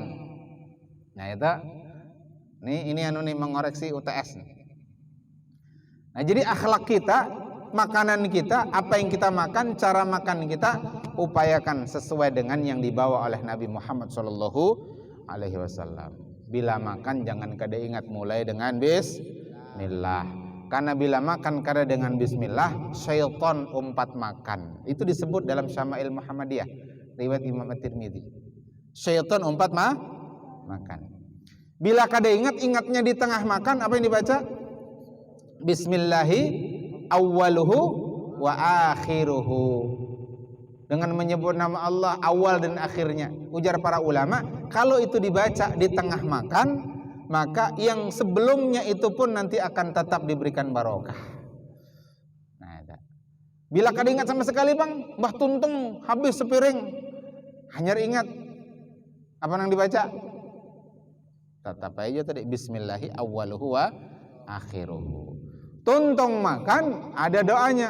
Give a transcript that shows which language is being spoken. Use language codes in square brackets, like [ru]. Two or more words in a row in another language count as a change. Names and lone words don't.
[id] Nah itu, ini mengoreksi UTS nih. Nah jadi akhlak kita, makanan kita, apa yang kita makan, cara makan kita, upayakan sesuai dengan yang dibawa oleh Nabi Muhammad SAW. [bjn] Bila makan jangan kada ingat mulai dengan bismillah. Karena bila makan kada dengan bismillah, syaitan umpat makan. [id] Itu disebut dalam Syama'il Muhammadiyah, riwayat Imam At-Tirmidzi. [bjn] Syaitan umpat makan. Bila kada ingatnya di tengah makan, apa yang dibaca? [ar] بسم الله أوله وآخره. [id] Dengan menyebut nama Allah awal dan akhirnya. Ujar para ulama, kalau itu dibaca di tengah makan, maka yang sebelumnya itu pun nanti akan tetap diberikan barokah. [bjn] Nah, bila kada ingat sama sekali bang, Mbah Tuntung habis sepiring, hanya ingat apa yang dibaca? [id] Tetap aja tadi [ar] بسم الله أوله وآخره. [bjn] Tuntung makan ada doanya.